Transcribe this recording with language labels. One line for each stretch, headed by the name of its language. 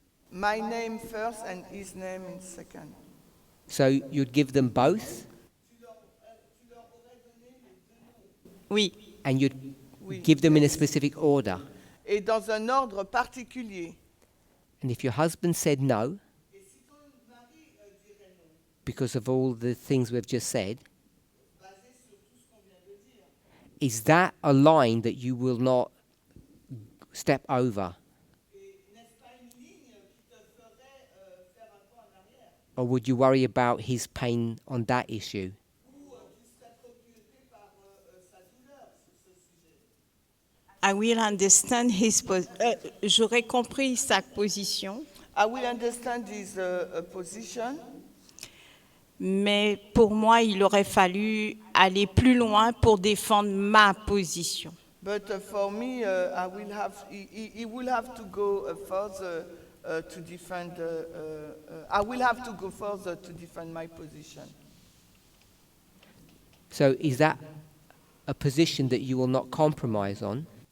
English: My name first and his name in second. So you'd give them both?
French: Oui.
English: And you'd
French: Oui.
English: give them in a specific order?
French: Et dans un ordre particulier.
English: And if your husband said no, because of all the things we've just said, is that a line that you will not step over? Or would you worry about his pain on that issue? I will understand his
French: j'aurais compris sa position.
English: I will understand his position.
French: Mais pour moi, il aurait fallu aller plus loin pour défendre ma position.
English: But for me, he will have to go further to defend. I will have to go further to defend my position. So is that a position that you will not compromise on?